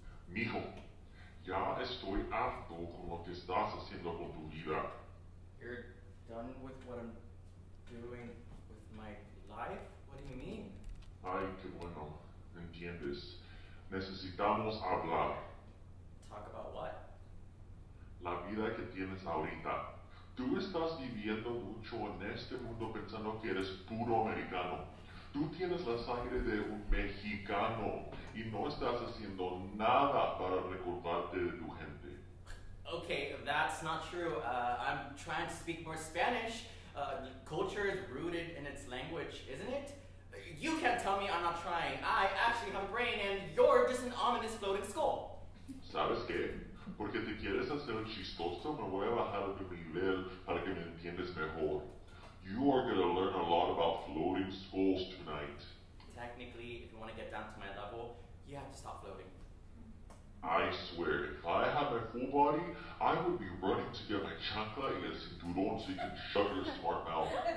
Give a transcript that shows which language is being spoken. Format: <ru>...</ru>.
<es>Mijo, ya estoy harto con lo que estás haciendo con tu vida.</es> <en>You're done with what I'm doing with my life? What do you mean?</en> <es>Ay, qué bueno, entiendes. Necesitamos hablar.</es> <en>Talk about what?</en> <es>La vida que tienes ahorita. Tú estás viviendo mucho en este mundo pensando que eres puro americano. Tú tienes la sangre de un mexicano y no estás haciendo nada para recordarte de tu gente.</es> <en>Okay, that's not true. I'm trying to speak more Spanish. Culture is rooted in its language, isn't it? You can't tell me I'm not trying. I actually have a brain and you're just an ominous floating skull.</en> <es>¿Sabes qué? Porque te quieres hacer el chistoso, me voy a bajar de mi nivel para que me entiendas mejor.</es> <en>You are going to learn a lot about floating skulls tonight. Technically, if you want to get down to my level, you have to stop floating. I swear, if I had my full body, I would be running to get my chancla</en> <es>y el cinturón</es> <en>so you can shut your smart mouth.</en>